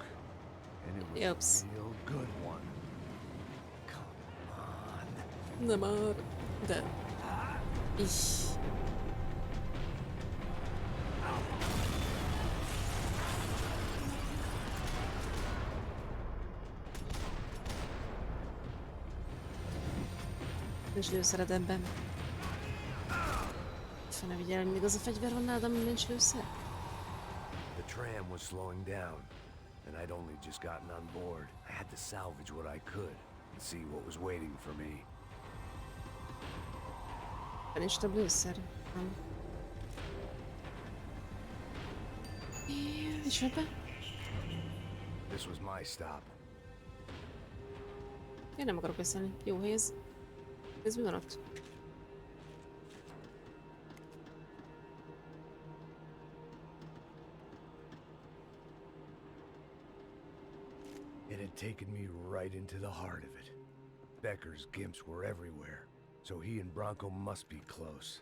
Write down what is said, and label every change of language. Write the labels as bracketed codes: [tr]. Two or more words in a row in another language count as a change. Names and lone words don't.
[en] And it was Yups. a real good one. Come on. [hu] Nem már. De. Is. Nincs lőszered ebben. Fel ne vigyel, hogy még az a fegyver van nálad, ami nincs lőszer? [en] The tram was slowing down, and I'd only just gotten on board. I had to salvage what I could and see what was waiting for me. [hu] De nincs több lőszer. Nem. És ebben? [en] This was my stop. [hu] Én nem akarok beszélni. Jó hely ez. Ez mi van ott? [en] It had taken me right into the heart of it. Becker's gimps were everywhere, so he and Bronco must be close.